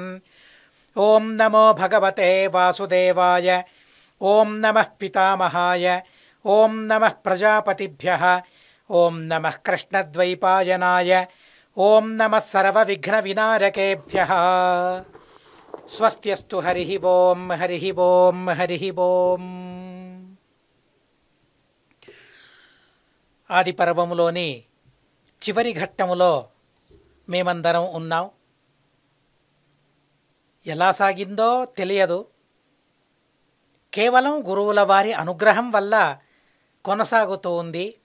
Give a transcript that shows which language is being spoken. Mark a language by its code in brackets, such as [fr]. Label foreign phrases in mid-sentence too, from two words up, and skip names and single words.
[sa] ॐ नमो भगवते वासुदेवाय ॐ नमः पितामहाय ॐ नमः प्रजापतिभ्यः ॐ नमः कृष्णद्वैपायनाय ॐ नमः सर्वविघ्नविनारकेभ्यः। स्वस्त्यस्तु हरिः ओं हरिः ओं हरिः ओं। [te] ఆది పర్వములోని చివరి ఘట్టములో మేమందరం ఉన్నాం. ఎలా సాగిందో తెలియదు, కేవలం గురువుల వారి అనుగ్రహం వల్ల కొనసాగుతూ ఉంది.